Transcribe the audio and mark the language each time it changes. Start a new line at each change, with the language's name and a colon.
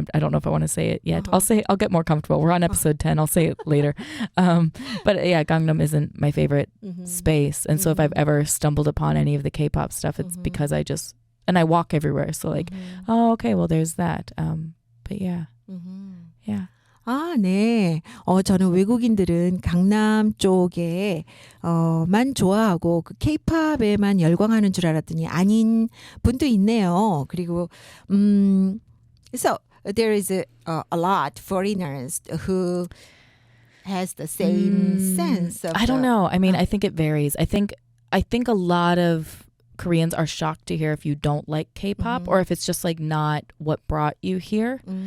English: I don't know if I want to say it yet. I'll get more comfortable. We're on episode 10. I'll say it later. But yeah, Gangnam isn't my favorite space, and so if I've ever stumbled upon any of the K-pop stuff, it's because and I walk everywhere. So like, oh, okay, well, there's that. But yeah, yeah.
Korean: 아, 네. 저는 외국인들은 강남 쪽에 만 좋아하고 그 K-팝에만 열광하는 줄 알았더니 아닌 분도 있네요. 그리고
English: so there is a lot foreigners who has the same sense of I don't know. I mean, I think it varies. I think a lot of Koreans are shocked to hear if you don't like K-pop or if it's just like not what brought you here.